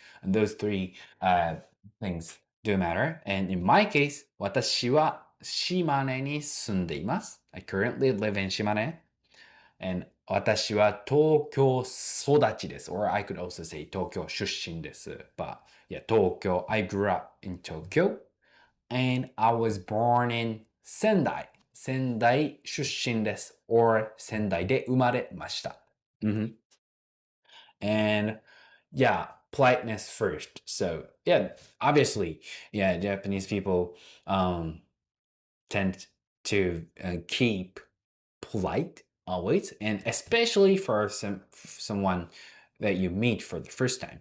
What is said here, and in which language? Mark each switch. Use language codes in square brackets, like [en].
[en] And those three things do matter. And in my case, [ja] 私は島根に住んでいます。 [en] I currently live in 島根. [ja] And 私は東京育ちです。 [en] Or I could also say [ja] 東京出身です。 [en] But yeah, 東京, I grew up in Tokyo. And I was born in Sendai. [ja] 仙台出身です。 or 仙台で生まれました。 [en] And yeah, politeness first. So yeah, obviously, yeah, Japanese people tend to keep polite always, and especially for someone that you meet for the first time.